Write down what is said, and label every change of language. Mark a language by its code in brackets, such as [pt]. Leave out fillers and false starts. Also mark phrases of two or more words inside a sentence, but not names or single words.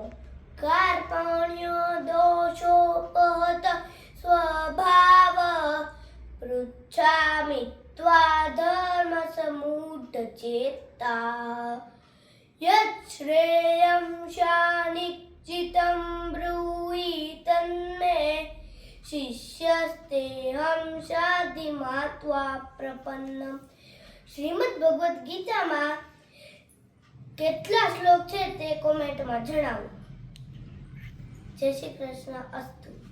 [sa] कार्पण्यो दोषोपहत स्वभाव पृच्छामि त्वा धर्मसम्मूढचेता यच्छ्रेयं शानिश्चितं ब्रूहि तन्मे शिष्यस्तेऽहं शाधि मात्वा प्रपन्नम। [gu] શ્રીમદ ભગવદ્ ગીતામાં કેટલા શ્લોક છે તે કોમેન્ટમાં જણાવો। જય શ્રી કૃષ્ણ અસ્તુ।